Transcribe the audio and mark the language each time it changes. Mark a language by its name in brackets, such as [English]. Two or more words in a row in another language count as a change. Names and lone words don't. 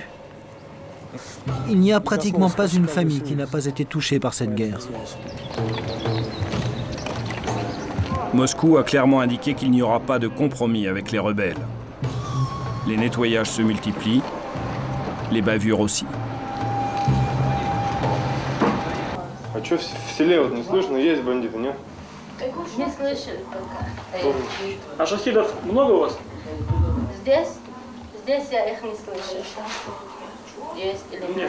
[French] Il n'y a pratiquement pas une famille qui n'a pas été touchée par cette guerre. Moscou a clairement indiqué qu'il n'y aura pas de compromis avec les rebelles. Les nettoyages se multiplient, les bavures aussi. [Russian] А что в селе вот не слышно, есть бандиты, нет? Не слышали пока. А шахидов много у вас? Здесь? Здесь я их не слышу. Есть или нет?